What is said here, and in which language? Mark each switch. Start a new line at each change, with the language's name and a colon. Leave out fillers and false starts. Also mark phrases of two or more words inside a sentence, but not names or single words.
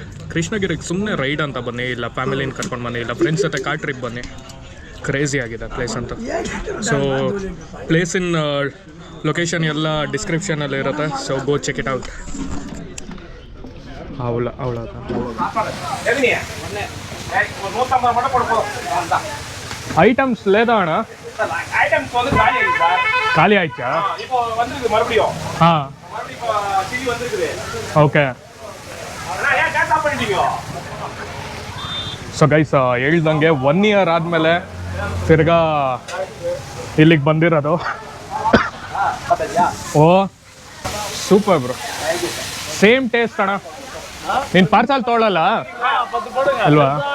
Kannada: ಕೃಷ್ಣಗಿರಿಗೆ ಸುಮ್ಮನೆ ರೈಡ್ ಅಂತ ಬನ್ನಿ, ಇಲ್ಲ ಫ್ಯಾಮಿಲಿನ ಕರ್ಕೊಂಡು ಬನ್ನಿ, ಇಲ್ಲ ಫ್ರೆಂಡ್ಸ್ ಜೊತೆ
English: car trip
Kannada: ಬನ್ನಿ. ಕ್ರೇಜಿ ಆಗಿದೆ ಪ್ಲೇಸ್ ಅಂತ. ಸೊ ಪ್ಲೇಸಿನ ಲೊಕೇಶನ್ ಎಲ್ಲ ಡಿಸ್ಕ್ರಿಪ್ಷನಲ್ಲಿ ಇರುತ್ತೆ.
English: so go check it out. ಅವಳ
Telugu: ఐటమ్స్ లేదానా?
Tamil: ஐட்டம்ஸ் வந்து காலி ஆயிடுச்சு சார். காலி ஆயிடுச்சா? இப்போ வந்திருக்கு மறுபடியும். மறுபடியும் இப்போ டிவி வந்திருக்குது. ஓகே. அண்ணா ஏன் கேன்சல் பண்ணிட்டீங்க?
English: so guys,
Kannada: ಹೇಳ್ದಂಗೆ 1 ಇಯರ್ ಆದಮೇಲೆ ತಿರ್ಗಾ ಇಲ್ಲಿಗೆ ಬಂದಿರೋದು. ಓ
English: super bro. same taste
Kannada: ಅಣ್ಣ. ನೀನು ಪಾರ್ಸಲ್ ತೊಗೊಳ್ಳಲ್ಲ ಅಲ್ವಾ?